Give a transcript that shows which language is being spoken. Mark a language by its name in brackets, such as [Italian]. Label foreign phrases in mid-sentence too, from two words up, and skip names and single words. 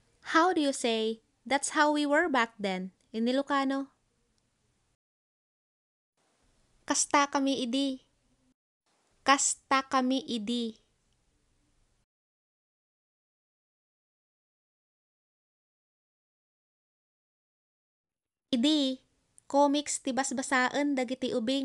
[English] How do you say, "That's how we were back then" in Ilocano? [Iloko] Kasta kami idi. Kasta kami idi. Idi, comics ti basbasaan dagiti ubing.